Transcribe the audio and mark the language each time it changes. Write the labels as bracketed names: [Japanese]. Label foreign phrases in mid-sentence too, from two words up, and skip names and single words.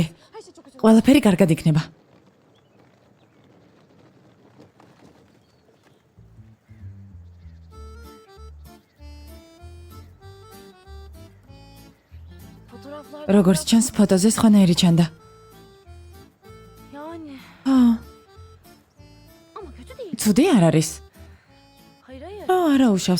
[Georgian] ყველაფერი კარგად იქნება. [Turkish] Fotoğraflarda [Georgian] როგორც ჩანს, ფოტოზე სხვანაირი ჩანდა. [Turkish] yani. Ama kötü değil. [Georgian] ცუდი არ არის. [Turkish] Hayır. [Georgian] არა უშავს.